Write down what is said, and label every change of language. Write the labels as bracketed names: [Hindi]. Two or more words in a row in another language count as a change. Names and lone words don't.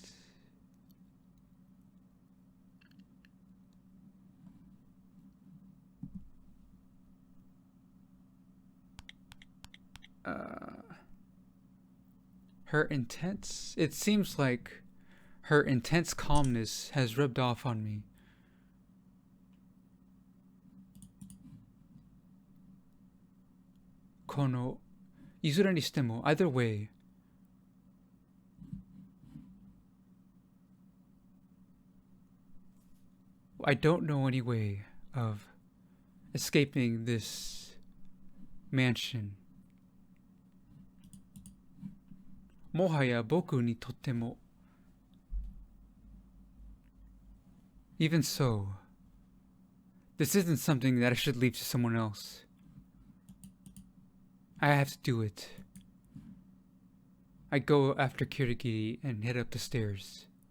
[English] It seems like her intense calmness has rubbed off on me. [Japanese] この、いずれにしても, [English] either way. I don't know any way of escaping this mansion. [Japanese] もはや僕にとても. [English] Even so, this isn't something that I should leave to someone else. I have to do it. I go after Kirigiri and head up the stairs.